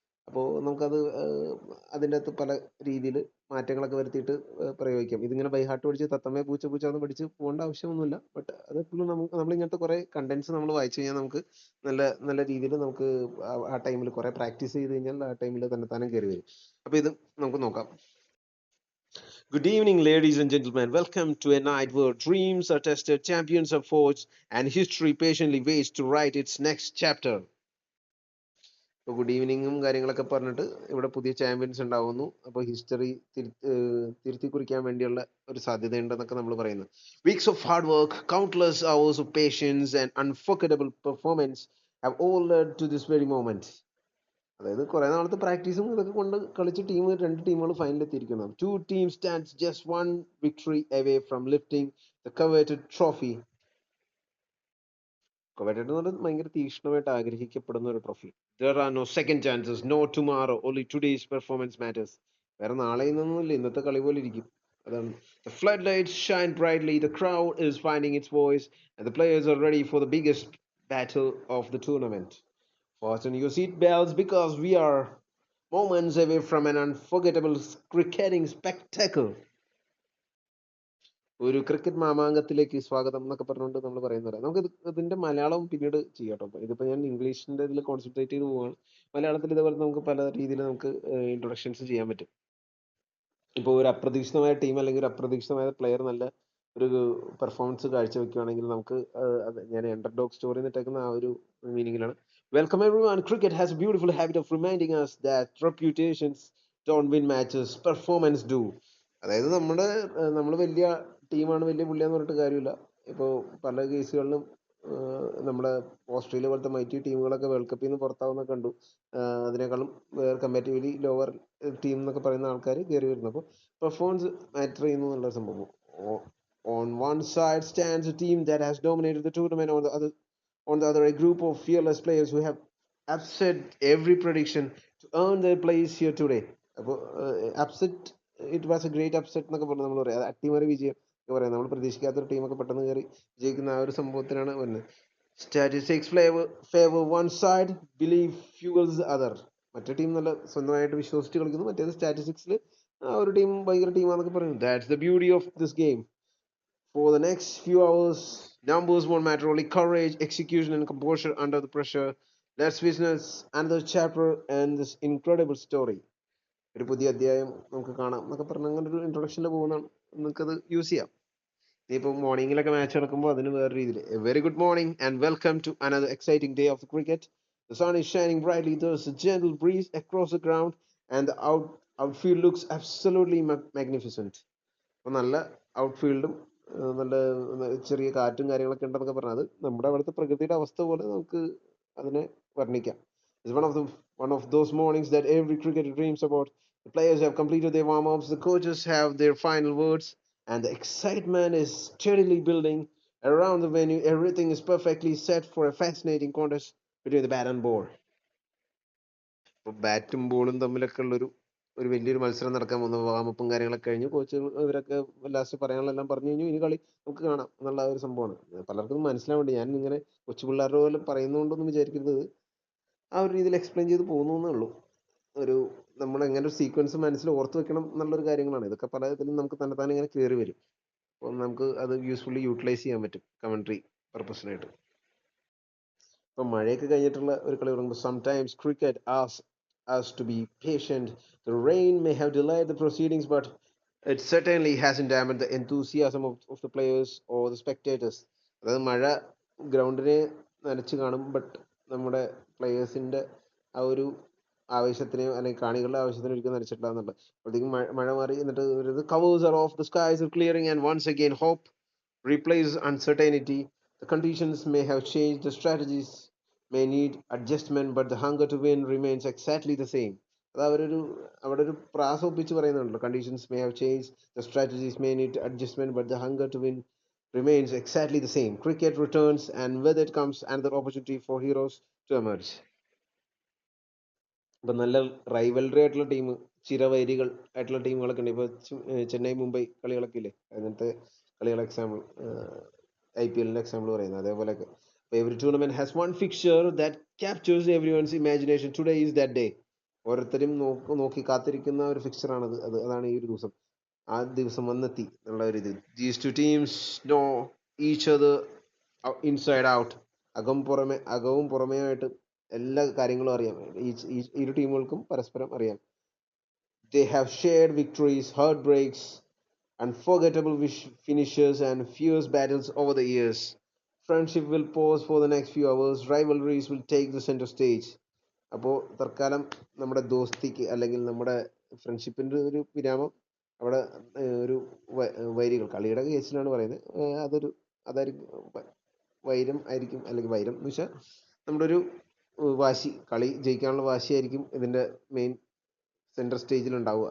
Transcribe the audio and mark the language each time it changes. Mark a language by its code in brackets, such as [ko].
[ml] അപ്പോൾ നമുക്കത് അതിൻ്റെ അകത്ത് പല രീതിയിൽ മാറ്റങ്ങളൊക്കെ വരുത്തിയിട്ട് പ്രയോഗിക്കാം. ഇതിങ്ങനെ ബൈ ഹാർട്ട് പഠിച്ച് തത്തമ്മയെ പൂച്ച പൂച്ച എന്ന് പഠിച്ച് പോകേണ്ട ആവശ്യമൊന്നുമില്ല. ബട്ട് അതെപ്പോഴും നമ്മളിങ്ങനത്തെ കുറേ കണ്ടന്റ്സ് നമ്മൾ വായിച്ചു കഴിഞ്ഞാൽ നമുക്ക് നല്ല നല്ല രീതിയിൽ നമുക്ക് ആ ടൈമിൽ കുറേ പ്രാക്ടീസ് ചെയ്ത് കഴിഞ്ഞാൽ ആ ടൈമിൽ തന്നെ താനും കയറി വരും. അപ്പോൾ ഇത് നമുക്ക് നോക്കാം. [en] Good evening, ladies and gentlemen. Welcome to a night where dreams are tested, champions are forged, and history patiently waits to write its next chapter. [ml] ഇപ്പോൾ ഗുഡ് ഈവനിങ്ങും കാര്യങ്ങളൊക്കെ പറഞ്ഞിട്ട് ഇവിടെ പുതിയ ചാമ്പ്യൻസ് ഉണ്ടാവുന്നു. അപ്പോൾ ഹിസ്റ്ററി തിരുത്തി കുറിക്കാൻ വേണ്ടിയുള്ള ഒരു സാധ്യതയുണ്ടെന്നൊക്കെ നമ്മൾ പറയുന്നു. [en] Weeks of hard work, countless hours of patience and unforgettable performance have all led to this very moment. [ml] അതായത് കുറെ നാളത്തെ പ്രാക്ടീസും ഇതൊക്കെ കൊണ്ട് കളിച്ച് രണ്ട് ടീമുകൾ ഫൈനലിൽ എത്തിയിരിക്കുന്നു. [en] Two team stands just one victory away from lifting the coveted trophy. [ml] coveted എന്ന് പറഞ്ഞാൽ ഭയങ്കര തീക്ഷ്ണമായിട്ട് ആഗ്രഹിക്കപ്പെടുന്ന ഒരു trophy. [en] There are no second chances, no tomorrow, only today's performance matters. [ml] വേറെ നാളെ ഇന്നൊന്നുമില്ല, ഇന്നത്തെ കളി പോലെ ഇരിക്കും. അതാണ്. [en] The floodlights shine brightly, the crowd is finding its voice, and the players are ready for the biggest battle of the tournament. Fasten your seat belts because we are moments away from an unforgettable cricketing spectacle. [ml] ഒരു cricket മാമാങ്കത്തിലേക്ക് സ്വാഗതം എന്നൊക്കെ പറഞ്ഞുകൊണ്ട് നമ്മൾ പറയുന്നത്. നമുക്ക് ഇതിന്റെ മലയാളം പിന്നീട് ചെയ്യാം കേട്ടോ. ഇതിപ്പോ ഞാൻ ഇംഗ്ലീഷിന്റെ ഇതിൽ കോൺസെൻട്രേറ്റ് ചെയ്ത് പോവാണ്. മലയാളത്തിൽ ഇതേപോലെ നമുക്ക് പല രീതിയിൽ നമുക്ക് ഇൻട്രൊഡക്ഷൻസ് ചെയ്യാൻ പറ്റും. ഇപ്പോൾ ഒരു അപ്രതീക്ഷിതമായ ടീം അല്ലെങ്കിൽ ഒരു അപ്രതീക്ഷിതമായ പ്ലെയർ നല്ല ഒരു പെർഫോമൻസ് കാഴ്ചവെക്കുകയാണെങ്കിൽ നമുക്ക് ഞാൻ അണ്ടർഡോഗ് സ്റ്റോറി എന്നിട്ടേക്കുന്ന ആ ഒരു മീനിങ്ങിലാണ്. [en] Welcome everyone. Cricket has a beautiful habit of reminding us that reputations don't win matches, performance do. [ml] അതായത് നമ്മൾ വലിയ ടീമാണ്, വലിയ പുള്ളിയാന്ന് പറഞ്ഞിട്ട് കാര്യമില്ല. ഇപ്പോൾ പല കേസുകളിലും നമ്മുടെ ഓസ്ട്രേലിയ പോലത്തെ മൈറ്റി ടീമുകളൊക്കെ വേൾഡ് കപ്പിൽ നിന്ന് പുറത്താവുന്ന കണ്ടു. അതിനേക്കാളും കമ്പാരിറ്റീവ്ലി ലോവർ ടീം എന്നൊക്കെ പറയുന്ന ആൾക്കാർ കയറി വരുന്നു. അപ്പോൾ പെർഫോമൻസ് മാറ്റർ ചെയ്യുന്നു എന്നുള്ള സംഭവം. [en] On one side stands a team that has dominated the tournament. On the other, a group of fearless players who have upset every prediction to earn their place here today. [ml] അപ്പോൾ upset, [en] it was a great upset [ml] എന്നൊക്കെ പറഞ്ഞ് നമ്മൾ പറയാം. അട്ടിമറി വിജയം ഒക്കെ പറയാം. നമ്മൾ പ്രതീക്ഷിക്കാത്തൊരു ടീമൊക്കെ പെട്ടെന്ന് കയറി ജയിക്കുന്ന ആ ഒരു സംഭവത്തിനാണ് വരുന്നത്. [en] Statistics favour one side, believe fuels other. [ml] മറ്റേ ടീം നല്ല സ്വന്തമായിട്ട് വിശ്വസിച്ച് കളിക്കുന്നു, മറ്റേത് സ്റ്റാറ്റിസ്റ്റിക്സിൽ ആ ഒരു ടീം ഭയങ്കര ടീമാന്നൊക്കെ പറയുന്നു. [en] That's the beauty of this game. For the next few hours, numbers won't matter, only courage, execution, and composure under the pressure. Let's witness another chapter and this incredible story. [ml] ഒരു പുതിയ അധ്യായം നമുക്ക് കാണാം എന്നൊക്കെ പറഞ്ഞ അങ്ങനെ ഒരു ഇൻട്രൊഡക്ഷനിൽ പോകുന്നതാണ്. നിങ്ങൾക്കത് യൂസ് ചെയ്യാം. ഇനിയിപ്പോൾ മോർണിംഗിലൊക്കെ മാച്ച് നടക്കുമ്പോൾ അതിന് വേറെ രീതിയിൽ. [en] A very good morning and welcome to another exciting day of cricket. The sun is shining brightly, there's a gentle breeze across the ground, and the outfield looks absolutely magnificent. [ml] അപ്പോൾ നല്ല ഔട്ട്ഫീൽഡും നല്ല ചെറിയ കാറ്റും കാര്യങ്ങളൊക്കെ ഉണ്ടെന്നൊക്കെ പറഞ്ഞത് നമ്മുടെ അവിടുത്തെ പ്രകൃതിയുടെ അവസ്ഥ പോലെ നമുക്ക് അതിനെ വർണ്ണിക്കാം. [en] It's one of those mornings that every cricketer dreams about. The players have completed their warm-ups, the coaches have their final words, and the excitement is steadily building around the venue. Everything is perfectly set for a fascinating contest between the bat and ball. [ml] ഇപ്പോൾ ബാറ്റും ബോളും തമ്മിലൊക്കെ ഒരു വലിയൊരു മത്സരം നടക്കാൻ പോകുന്നു. വാമപ്പും കാര്യങ്ങളൊക്കെ കഴിഞ്ഞു കോച്ച് ഇവരൊക്കെ ലാസ്റ്റ് പറയാനുള്ളതെല്ലാം പറഞ്ഞു കഴിഞ്ഞു. ഇനി കളി നമുക്ക് കാണാം എന്നുള്ള ഒരു സംഭവമാണ്. പലർക്കും മനസ്സിലാവേണ്ടി ഞാൻ ഇങ്ങനെ കൊച്ചു പിള്ളേരുടെ പോലെ പറയുന്നതുകൊണ്ടൊന്നും വിചാരിക്കരുത്. ആ ഒരു രീതിയിൽ എക്സ്പ്ലെയിൻ ചെയ്ത് പോകുന്നേ ഉള്ളൂ. നമ്മൾ എങ്ങനെ ഒരു സീക്വൻസ് മനസ്സിൽ ഓർത്ത് വെക്കണം എന്നുള്ളൊരു കാര്യങ്ങളാണ്. ഇതൊക്കെ പല ഇതിലും നമുക്ക് തന്നെത്താനെ ഇങ്ങനെ കയറി വരും. അപ്പോൾ നമുക്ക് അത് യൂസ്ഫുള്ളി യൂട്ടിലൈസ് ചെയ്യാൻ പറ്റും കമൻട്രി പർപ്പസിനായിട്ട്. ഇപ്പം മഴയൊക്കെ കഴിഞ്ഞിട്ടുള്ള ഒരു കളി തുടങ്ങുമ്പോൾ [en] Sometimes cricket us to be patient. The rain may have delayed the proceedings, but it certainly hasn't dampened the enthusiasm of the players or the spectators. [ml] അതായത് മഴ ഗ്രൗണ്ടിനെ നനച്ച് കാണും, ബട്ട് നമ്മുടെ പ്ലേയേഴ്സിൻ്റെ ആ ഒരു ആവേശത്തിനെയോ അല്ലെങ്കിൽ കാണികളുടെ ആവേശത്തിനോ ഒരിക്കലും നനച്ചിട്ടില്ല എന്നുള്ളത്. അപ്പോഴത്തേക്കും മഴ മാറി എന്നിട്ട് [en] covers are off, the skies are clearing, and once again hope replaces uncertainty. The conditions may have changed, the strategies may need adjustment, but the hunger to win remains exactly the same. [ml] അത് അവിടെ ഒരു പ്രാസ ഒപ്പിച്ച് പറയുന്നുണ്ടല്ലോ. [en] Conditions may have change, the strategies may need adjustment, but the hunger to win remains exactly the same. Cricket returns, and with it comes another opportunity for heroes to emerge. [ml] ഇപ്പൊ നല്ല rivalry ആയിട്ടുള്ള team, ചിരവൈരികൾ ആയിട്ടുള്ള ടീമുകളൊക്കെ ഉണ്ട്. ഇപ്പൊ ചെന്നൈ മുംബൈ കളികളൊക്കെ ഇല്ലേ, അങ്ങനത്തെ കളികൾ എക്സാമ്പിൾ, IPL എക്സാമ്പിൾ പറയുന്നത് അതേപോലെയൊക്കെ. [en] Every tournament has one fixture that captures every one's imagination. Today is that day. [ml] ഓരോരുത്തരും നോക്കി കാത്തിരിക്കുന്ന ഒരു ഫിക്ചറാണത്. അതാണ് ഈ ഒരു ദിവസം. ആ ദിവസം വന്നെത്തി എന്നുള്ള ഒരു ഇത്. [en] These two teams know each other inside out. [ml] അകവും പുറമേയായിട്ട് എല്ലാ കാര്യങ്ങളും അറിയാം. ഇരു ടീമുകൾക്കും പരസ്പരം അറിയാം. [en] They have shared victories, heartbreaks, unforgettable finishes, and fierce battles over the years. Friendship will pause for the next few hours. Rivalries will take the center stage. [ml] അപ്പോൾ തൽക്കാലം നമ്മുടെ ദോസ്തിക്ക് അല്ലെങ്കിൽ നമ്മുടെ ഫ്രണ്ട്ഷിപ്പിന്റെ ഒരു വിരാമം അവിടെ. ഒരു വൈരികൾ, കളിയുടെ കേസിലാണ് പറയുന്നത്, അതായിരിക്കും വൈരം ആയിരിക്കും. അല്ലെങ്കിൽ വൈരം എന്ന് വെച്ചാൽ നമ്മുടെ ഒരു വാശി, കളി ജയിക്കാനുള്ള വാശിയായിരിക്കും ഇതിന്റെ മെയിൻ സെൻട്രൽ സ്റ്റേജിൽ ഉണ്ടാവുക.